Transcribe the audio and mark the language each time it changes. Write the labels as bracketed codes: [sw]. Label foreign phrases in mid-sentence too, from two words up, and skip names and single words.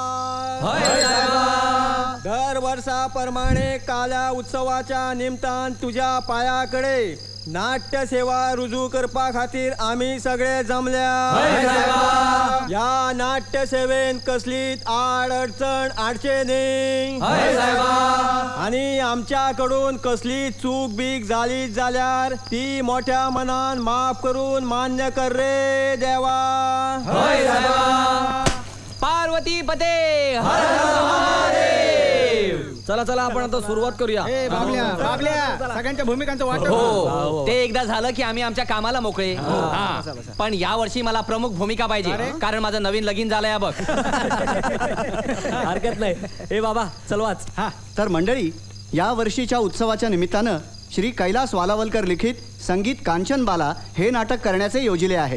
[kok] दर वर्षाप्रमाणे काल्या उत्सवाच्या निमतान तुझ्या पायाकडे नाट्य सेवा रुजू करपा खातीर आम्ही सगळे जमल्या. या नाट्य सेवेन कसलीच आड अडचण आडचे न्ही आणि आमच्याकडून कसली चूक बीक झाली जाल्यार ती मोठ्या मनान माफ करून मान्य कर रे देवा. [mr] पार्वती पते हर हर महादेव. चला चला आपण आता सुरुवात करूया. सगळ्यांच्या भूमिकांचं वाटप. हो ते एकदा झालं की आम्ही आमच्या कामाला मोकळे. हा. पण या वर्षी मला प्रमुख भूमिका पाहिजे कारण माझं नवीन लगीन झालंय बघ. हरकत नाही. हे बाबा चलवाच. तर मंडळी, या वर्षीच्या उत्सवाच्या निमित्तानं श्री कैलास वालावलकर लिखित संगीत कांचनबाला हे नाटक करण्याचे योजिले आहे.